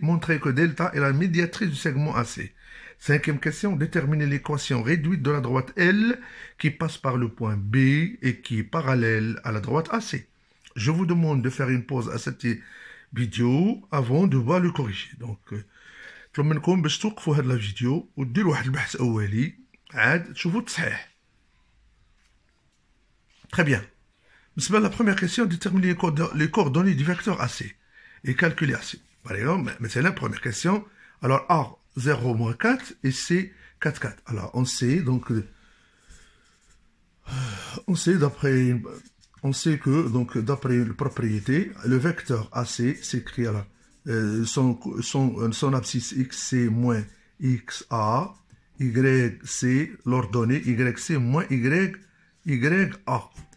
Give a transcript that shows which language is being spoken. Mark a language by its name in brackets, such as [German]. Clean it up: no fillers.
[French] Montrer que delta est la médiatrice du segment AC. Cinquième question. Déterminer l'équation réduite de la droite L qui passe par le point B et qui est parallèle à la droite AC. Je vous demande de faire une pause à cette vidéo avant de voir le corriger. [Arabic] Donc, طلب منكم باش توقفوا هاد لا فيديو وديروا واحد البحث اولي عاد تشوفوا التصحيح. [French] Très bien. بالنسبه la première question, déterminer les coordonnées du vecteur AC et calculer AC. Par exemple, مثلا première question, alors A 0 moins 4 et C 4 4. Alors on sait donc on sait que donc d'après la propriété, le vecteur AC s'écrit à la son abscisse x c'est moins xa, yc l'ordonnée yc moins ya.